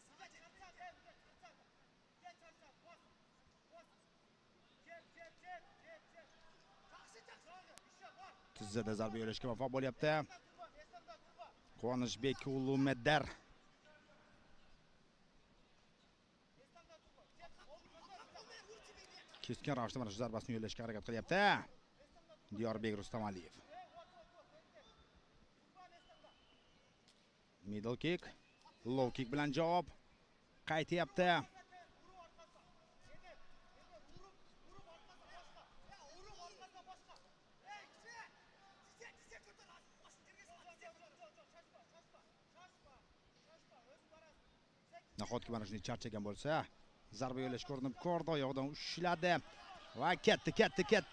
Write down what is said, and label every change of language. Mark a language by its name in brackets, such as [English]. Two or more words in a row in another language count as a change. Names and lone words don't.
[Uzbek] Tizzada zarba yo'lashga muvaffaq bo'lyapti. Quvonishbek Ulumedar. Keskin ravishda mana shu zarbasini yo'lashga harakat qilyapti. Diyorbek Rustamaliyev. [English] Middle kick, low kick [Uzbek] bilan javob qaytyapti. Nahotki mana shuni charchagan bo'lsa, zarba yo'lash ko'rinib ko'rdi, oyog'idan ushladi va ketdi.